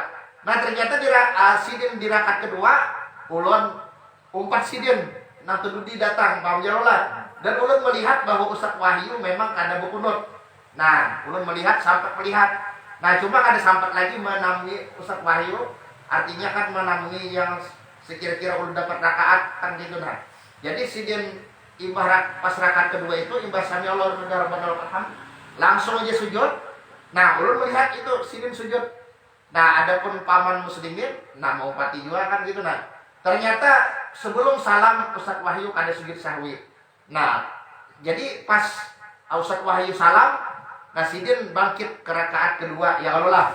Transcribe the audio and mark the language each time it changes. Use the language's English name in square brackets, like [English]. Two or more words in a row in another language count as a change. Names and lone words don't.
[Banjar] Nah ternyata sidin di rakaat kedua ulun umpat sidin, nah tududi datang paham jarolah, dan ulun melihat bahwa Ustadz Wahyu memang kada bekunut. Nah ulun melihat sampai melihat, nah cuma kada sampai lagi menamui Ustadz Wahyu, artinya kan menamui yang sekira-kira ulun dapat rakaat kan gitu. Nah jadi sidin ibarat pas rakaat kedua itu imbah [Arabic] سمع الله ربنا لك الحمد [Banjar] langsung aja sujud. Nah ulun melihat itu sidin sujud. Nah adapun paman muslimin nah mau pati juga kan gitu. Nah ternyata sebelum salam Ustadz Wahyu kada sujud sahwi. Nah jadi pas Ustadz Wahyu salam, nah sidin bangkit ke rakaat kedua [Arabic] يا الله.